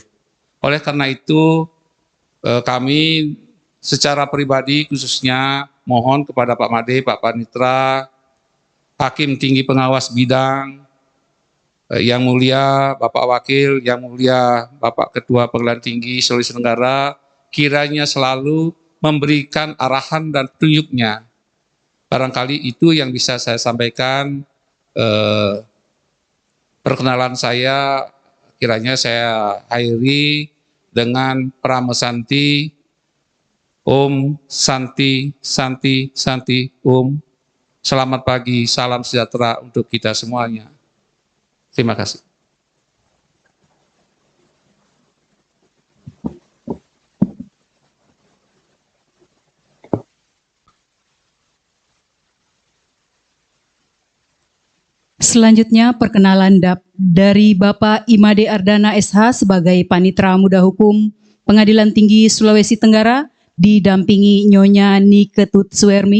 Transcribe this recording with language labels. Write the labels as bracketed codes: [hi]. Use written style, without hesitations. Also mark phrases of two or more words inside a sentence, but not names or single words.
[id] Oleh karena itu kami secara pribadi khususnya mohon kepada Pak Made, Pak Panitera, Hakim Tinggi Pengawas Bidang, Yang Mulia Bapak Wakil, Yang Mulia Bapak Ketua Pengadilan Tinggi Sulawesi Tenggara, kiranya selalu memberikan arahan dan petunjuknya. Barangkali itu yang bisa saya sampaikan. Perkenalan saya kiranya saya akhiri dengan Pramesanti [sa] Om Santi Santi Santi Om. [id] Selamat pagi, salam sejahtera untuk kita semuanya. Terima kasih. Selanjutnya perkenalan dari Bapak Imade Ardana SH sebagai Panitera Muda Hukum Pengadilan Tinggi Sulawesi Tenggara didampingi Nyonya Niketut Suermi.